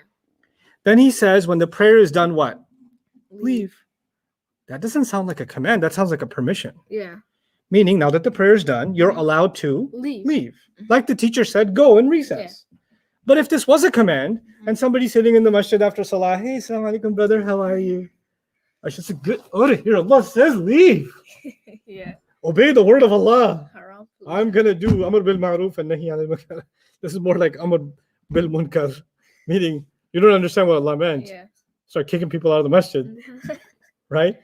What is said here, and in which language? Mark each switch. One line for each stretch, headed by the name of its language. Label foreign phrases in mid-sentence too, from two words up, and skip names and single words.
English: Then he says, when the prayer is done, what? Leave. That doesn't sound like a command. That sounds like a permission. Yeah. Meaning, now that the prayer is done, you're allowed to Leave. Like the teacher said, go and recess. But if this was a command, and somebody's sitting in the masjid after salah,
Arabic: hey, السلام عليكم,
English: brother, how are you? I should say, good order here. Allah says, leave. Yeah. Obey the word of Allah. Haram. I'm going to do
Arabic: أمر بالمعروف
English: and
Arabic: نهي عن المنكر.
English: This is more like
Arabic: أمر بالمنكر,
English: meaning you don't understand what Allah meant. Yeah. Start kicking people out of the masjid, right?